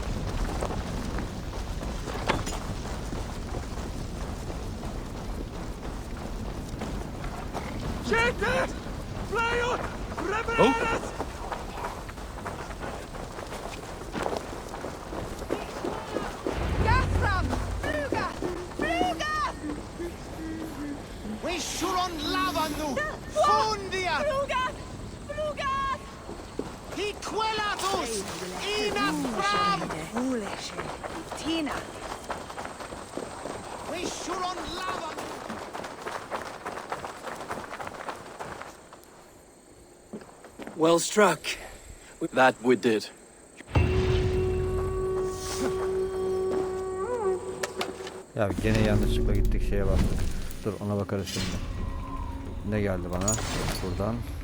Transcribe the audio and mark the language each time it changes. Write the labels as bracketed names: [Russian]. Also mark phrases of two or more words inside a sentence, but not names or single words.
[English] Check that! Fly on! Reverenas! Gathram! Fluga! Fluga! We shuron lavanu! Fundia! Fluga! Fluga! Hiquelatus! Inafram! Tina! We shuron lavanu! Well struck. That we did. [Turkish] Ya gene yanlışlıkla gittik, şeye bastık. Dur, ona bakarız şimdi. Ne geldi bana buradan?